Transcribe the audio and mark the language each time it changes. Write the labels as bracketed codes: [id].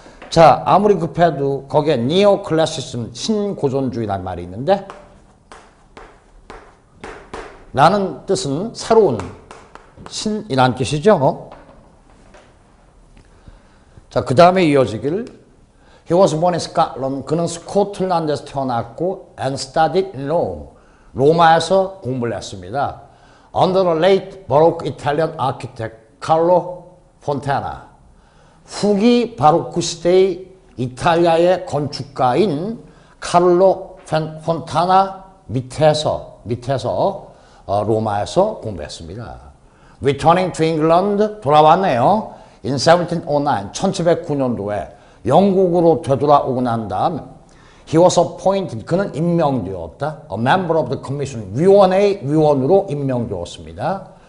[ko] 자, 아무리 급해도 거기에 neoclassicism, 신고전주의라는 말이 있는데 라는 뜻은 새로운 신이라는 뜻이죠. 자, 그 다음에 이어지기를 [en] He was born in Scotland. [ko] 그는 스코틀랜드에서 태어났고 [en] and studied in Rome. [ko] 로마에서 공부를 했습니다. [en] Under the late Baroque Italian architect Carlo Fontana. [ko] 후기 바로크 시대의 이탈리아의 건축가인 카를로 폰타나 밑에서 로마에서 공부했습니다. [en] Returning to England [ko] 돌아왔네요. [en] In 1709, [ko] 1709년도에 영국으로 되돌아오고 난 다음 [en] He was appointed, [ko] 그는 임명되었다. [en] A member of the commission, [ko] 위원회의 위원으로 임명되었습니다.